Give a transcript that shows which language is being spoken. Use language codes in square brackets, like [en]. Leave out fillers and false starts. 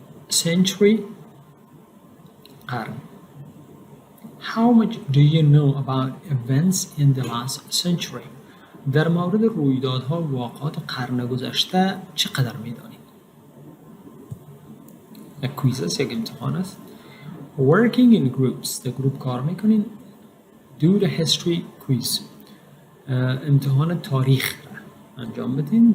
[en] Century قرن. How much do you know about events in the last century? [fa] در مورد رویدادها و واقعات قرن گذشته چقدر میدانید؟ یک کویز است، یک امتحان است. [en] Working in groups. [fa] در گروپ کار میکنین. [en] Do the history quiz. [fa] امتحان تاریخ را انجام بدین.